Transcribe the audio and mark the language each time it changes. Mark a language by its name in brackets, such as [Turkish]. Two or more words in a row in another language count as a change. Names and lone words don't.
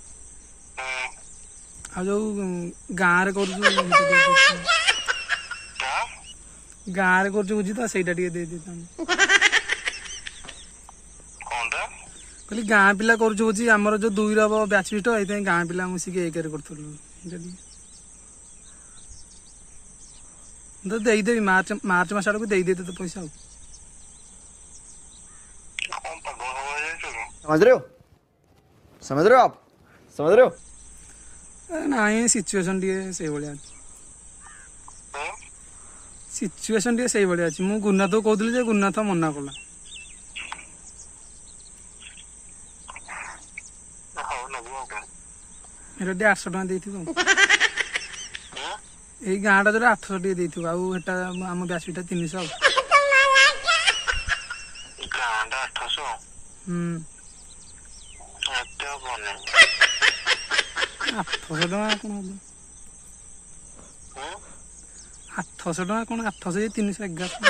[Odia] ଆଉ ଯୋଉ ଗାଁରେ କରୁଛୁ ବୁଝି ତ ସେଇଟା ଟିକେ ଦେଇଥାନ୍ତି କହିଲି ଗାଁ ପିଲା କରୁଛୁ ବୁଝି ଆମର ଯୋଉ 2 ହବ ବ୍ୟାଚ୍ ଫିଷ୍ଟ ଏଇଥିପାଇଁ ଗାଁ ପିଲା ମିଶିକି 1 କରୁଥିଲୁ ତ ଦେଇଦେବି ମାର୍ଚ୍ଚ ମାସ ଆଡକୁ ଦେଇଦେବି ତୋତେ ପଇସା ଆଉ [Hindi] समझ रहे हो आप समझ रहे हो [Odia] ନାଇଁ ସିଚୁଏସନ ଟିକେ ସେଇଭଳିଆ ଅଛି ମୁଁ ଗୁରୁନାଥକୁ କହୁଥିଲି ଯେ ଗୁରୁନାଥ ମନା କଲା ଏଟା ଟିକେ 800 ଟଙ୍କା ଦେଇଥିବ ଏଇ ଗାଁଟା ଯୋଉଟା 800 ଟିକେ ଦେଇଥିବ ଆଉ ଏଟା ଆମ ବ୍ୟାଚ୍ ଫିଟା 300 ଆଉ 800 ଟଙ୍କା କଣ ହବ 800 ଟଙ୍କା କଣ 800 311